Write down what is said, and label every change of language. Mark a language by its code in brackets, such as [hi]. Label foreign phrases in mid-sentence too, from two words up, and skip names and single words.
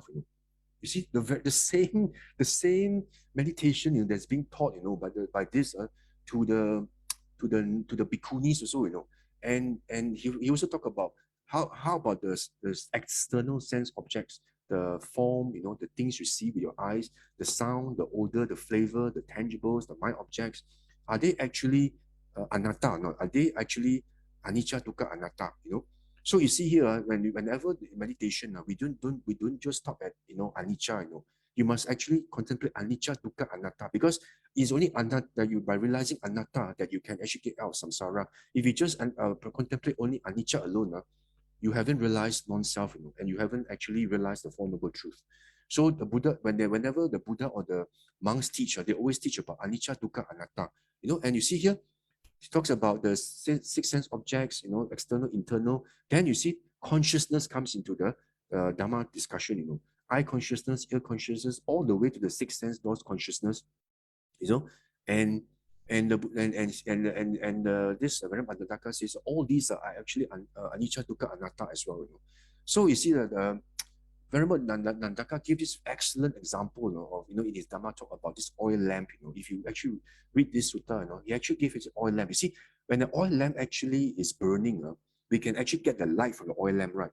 [en] You see the same meditation, that's being taught, by this to the bhikkhunis also, and he also talk about how about the external sense objects, the form, the things you see with your eyes, the sound, the odor, the flavor, the tangibles, the mind objects, are they actually anatta or not? Are they actually [pi] anicca, dukkha, anatta? [en] So you see here, whenever the meditation, we don't just stop at anicca. You must actually contemplate [pi] anicca, dukkha, anatta, [en] because it's only anatta that by realizing anatta that you can actually get out of samsara. If you just contemplate only anicca alone, you haven't realized non-self, and you haven't actually realized the Four Noble Truths. So the Buddha, whenever the Buddha or the monks teach, they always teach about [pi] anicca, dukkha, anatta. [en] And you see here, he talks about the six sense objects, external, internal. Then you see consciousness comes into the Dhamma discussion, eye consciousness, ear consciousness, all the way to the six sense doors consciousness, and this Venerable Nandaka says all these are actually [pi] anicca, dukkha, anatta [en] as well. So you see that Venerable Nandaka gave this excellent example, of in his Dhamma talk about this oil lamp. If you actually read this sutta, he actually gave it an oil lamp. You see, when the oil lamp actually is burning, we can actually get the light from the oil lamp, right?